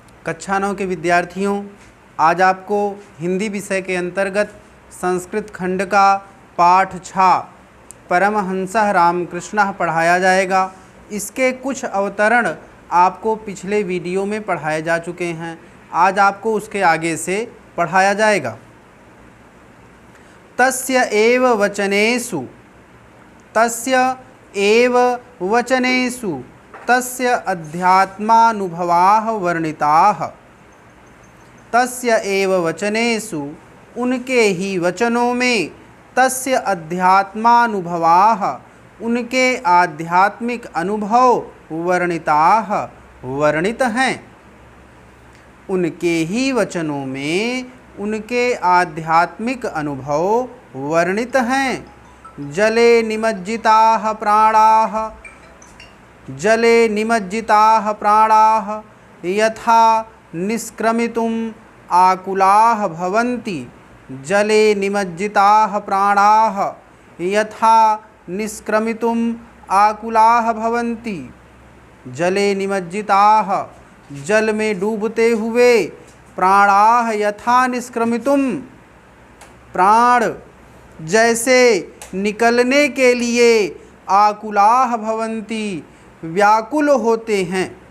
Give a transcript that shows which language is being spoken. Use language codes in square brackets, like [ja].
[hi] कक्षा 9 के विद्यार्थियों, आज आपको हिंदी विषय के अंतर्गत संस्कृत खंड का पाठ 6 परमहंसः रामकृष्णः पढ़ाया जाएगा। इसके कुछ अवतरण आपको पिछले वीडियो में पढ़ाए जा चुके हैं। आज आपको उसके आगे से पढ़ाया जाएगा। [sa] तस्य एव वचनेषु तस्य अध्यात्मानुभवाः वर्णिताः। तस्य एव वचनेषु, [hi] उनके ही वचनों में, [sa] तस्य अध्यात्मानुभवाः, [hi] उनके आध्यात्मिक अनुभव, [sa] वर्णिताः, [hi] वर्णित हैं। उनके ही वचनों में उनके आध्यात्मिक अनुभव वर्णित हैं। [sa] जले निमज्जिताः प्राणाः, जले निमज्जिताः प्राणाः यथा निष्क्रमितुम् आकुलाः भवन्ति। जले निमज्जिताः प्राणाः यथा निष्क्रमितुम् आकुलाः भवन्ति। जले निमज्जिताः, [hi] जल में डूबते हुए, [sa] प्राणाः यथा निष्क्रमितुम्, [hi] प्राण जैसे निकलने के लिए, [sa] आकुलाः भवन्ति, [hi] व्याकुल होते हैं।